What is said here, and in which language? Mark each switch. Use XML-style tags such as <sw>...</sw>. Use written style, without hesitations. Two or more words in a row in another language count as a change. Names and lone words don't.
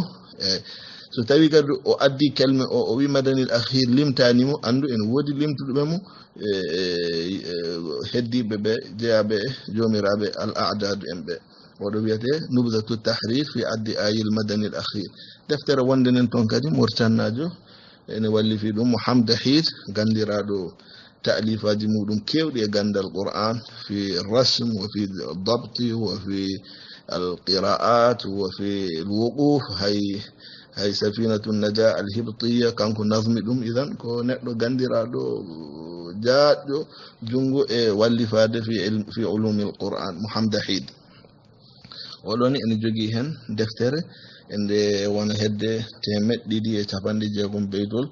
<ff>so tawi kadi o addi kelme o wi</ff> <ar>المدني الأخير</ar> <ff>limtanimo andu ene woodi limtuɗuɓe mo heddiɓe ɓe jeeyaɓe jomiraɓe al a'dadu en ɓe. oɗo wiyete nubdatu tahrir fi addi ayil madani al akhir. deftere wonde nen toon kadi mortannajo ene wallifi ɗum mo hamda hid gandiraɗo ta'lifaji muɗum kewɗi e gandal qur'an</ff> <ar>في الرسم وفي الضبط وفي القراءات وفي الوقوف</ar> <ff>hay safinatu naja al hibtiya kanko nazmi ɗum. idan ko neɗɗo gandiraɗo jaɗɗo jungo e wallifade</ff> <ar>في علوم القرآن</ar> <ff>mo hamda hid. oɗoni ene jogui hen deftere ende wona hedde 150 beytol.</ff>